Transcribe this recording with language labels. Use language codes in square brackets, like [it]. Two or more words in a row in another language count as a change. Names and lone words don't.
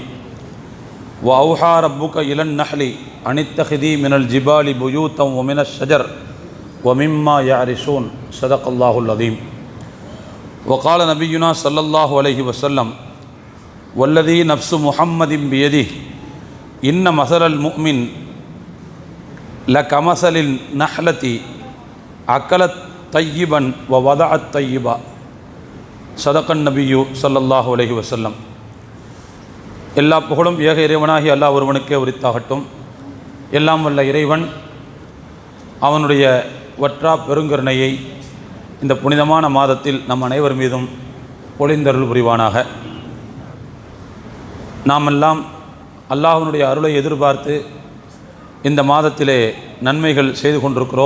[ar] وأوحى ربك إلى النحل أن اتخذي من الجبال بيوتا ومن الشجر ومما يعرشون صدق الله العظيم وقال نبينا صلى الله عليه وسلم والذي نفس محمد بيده إن مثل المؤمن لكمثل النحلة أكلت طيبا ووضعت طيبا صدق النبي صلى الله عليه وسلم. [ta] எல்லா புகழும் ஏக இறைவனாகி அல்லாஹ் ஒருவனுக்கே உரித்தாகட்டும். எல்லாம் வல்ல இறைவன் அவனுடைய வற்றா பெருங்கருணையை இந்த புனிதமான மாதத்தில் நம் அனைவர் மீதும் பொழிந்தருள் புரிவானாக. நாமெல்லாம் அல்லாஹ்வினுடைய அருளை எதிர்பார்த்து இந்த மாதத்திலே நன்மைகள் செய்து கொண்டிருக்கிறோம்.